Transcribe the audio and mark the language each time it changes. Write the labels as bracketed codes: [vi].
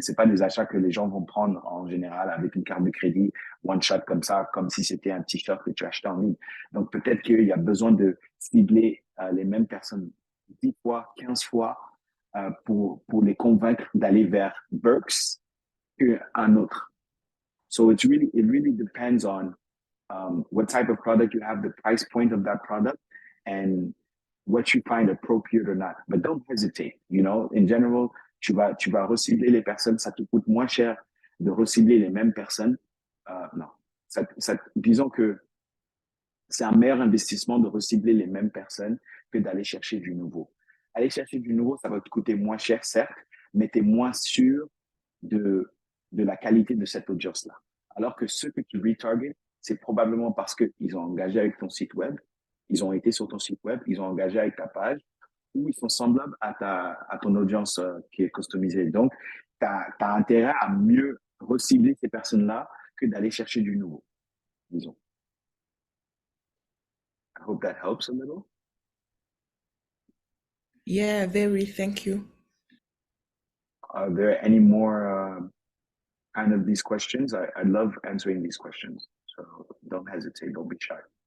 [fr] C'est pas des achats que les gens vont prendre en général avec une carte de crédit one shot comme ça, comme si c'était un t-shirt que tu achetais en ligne. Donc peut-être qu'il y a besoin de cibler les mêmes personnes 10 fois, 15 fois pour les convaincre d'aller vers Burks qu'un autre. [en] So it really depends on what type of product you have, the price point of that product, and what you find appropriate or not. But don't hesitate. You know, in general, [fr] tu vas recibler les personnes. Ça te coûte moins cher de recibler les mêmes personnes. Non, disons que c'est un meilleur investissement de recibler les mêmes personnes que d'aller chercher du nouveau. Aller chercher du nouveau, ça va te coûter moins cher, certes, mais tu es moins sûr de la qualité de cette audience-là. Alors que ceux que tu retarget, c'est probablement parce qu'ils ont engagé avec ton site web, ils ont été sur ton site web, ils ont engagé avec ta page, ou ils sont semblables à ton audience qui est customisée. Donc, tu as intérêt à mieux recibler ces personnes-là que d'aller chercher du nouveau, disons. [en] I hope that helps a little. Yeah, very. Thank you. Are there any more kind of these questions? I love answering these questions, so don't hesitate, don't be shy.